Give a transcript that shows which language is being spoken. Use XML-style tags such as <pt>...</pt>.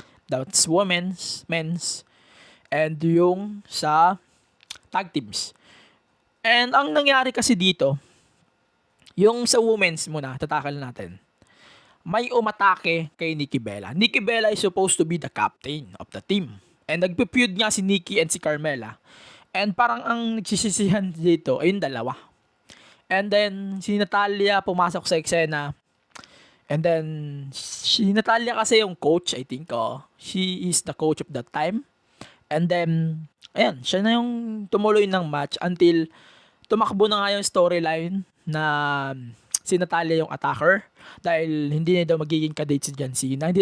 <en>That's women's, men's, and</en> <tl>yung sa</tl> <en>tag teams.</en> <tl>And ang nangyari kasi dito, yung sa women's muna, tatakal natin.</tl> <en>May umatake kay Nikki Bella. Nikki Bella is supposed to be the captain of the team.</en> <tl>And nagpe-feud nga si Nikki and si Carmella. And parang ang nagsisisihan dito ay yung dalawa. And then si Natalya pumasok sa eksena.</tl> <en>And then si Natalya</en> <tl>kasi yung</tl> <en>coach, I think. She is the coach of that time.</en> <tl>And then ayan, siya na yung tumuloy ng match until tumakbo na nga yung storyline na si Natalya yung attacker dahil hindi na daw magiging kadate si John Cena.</tl>